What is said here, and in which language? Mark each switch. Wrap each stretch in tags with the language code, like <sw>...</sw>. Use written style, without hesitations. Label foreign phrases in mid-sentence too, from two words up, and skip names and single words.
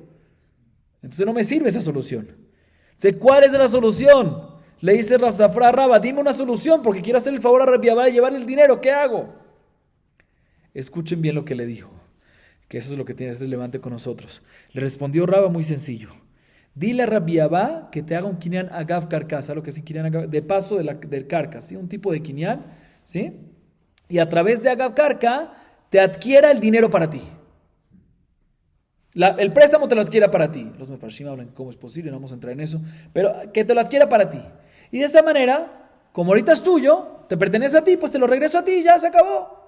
<es>Entonces, no me sirve esa solución. Entonces, ¿cuál es la solución? Le dice Rav Safra a Rabba, dime una solución porque quiero hacer el favor a Rabbi Abba de llevarle el dinero. ¿Qué hago? Escuchen bien lo que le dijo, que eso es lo que tiene que ser relevante con nosotros. Le respondió Rabba muy sencillo. Dile a Rabbi Abba que te haga un</es> <he>קניין אגב קרקע,</he> <es>¿sabes lo que es</es> <he>קניין אגב?</he> <es>De paso del karkas, ¿sí? Un tipo de kinyan, ¿sí? Y a través de</es> <he>אגב קרקע</he> <es>te adquiera el dinero para ti. El préstamo te lo adquiera para ti. Los mefarshim hablan cómo es posible, no vamos a entrar en eso, pero que te lo adquiera para ti. Y de esa manera, como ahorita es tuyo, te pertenece a ti, pues te lo regreso a ti y ya se acabó.</es>